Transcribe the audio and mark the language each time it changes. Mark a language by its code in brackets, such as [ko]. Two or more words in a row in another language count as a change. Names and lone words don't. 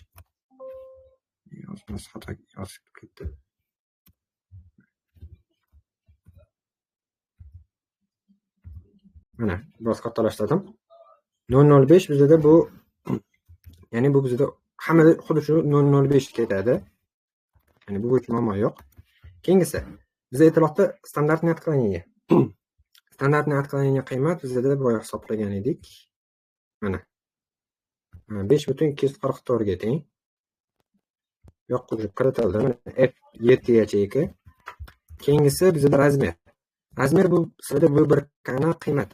[uz] Yozmas xato yozib ketdi. Mana, biroz kattalashtirdim. 0.05 bizda bu, ya'ni bu bizda hammada xuddi shu 0.05 ketadi. Ya'ni bu bo'yicha muammo yo'q. Keyingisi, bizda aytilyapti [ru] стандартный отклонение. Стандартный отклонение [uz] qiymat bizda boya hisoblagan edik. Mana 5.244 ga teng. Yo'q, kiritildi. Mana F7 yacheyka. Keyingisi bizda razmer. Razmer bu sizda V1 qiymati.